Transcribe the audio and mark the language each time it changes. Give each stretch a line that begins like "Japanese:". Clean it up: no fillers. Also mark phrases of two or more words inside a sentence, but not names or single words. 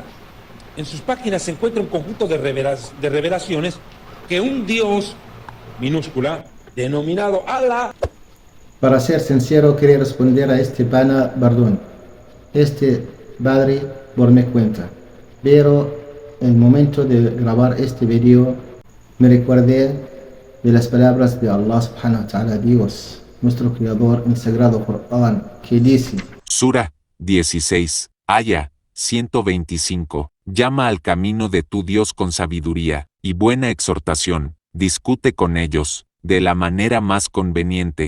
Spanish: En sus páginas se encuentra un conjunto de revelaciones que un Dios, minúscula, denominado Allah. Para ser sincero, quería responder a este pana, perdón, este padre por mi cuenta. Pero en el momento de grabar este video, me recordé de las palabras de
Arabic: الله سبحانه وتعالى,
Spanish: Dios, nuestro creador en el sagrado Corán, que dice: Sura 16, Aya 125. Llama al camino de tu Dios con sabiduría y buena exhortación, discute con ellos, de la manera más conveniente.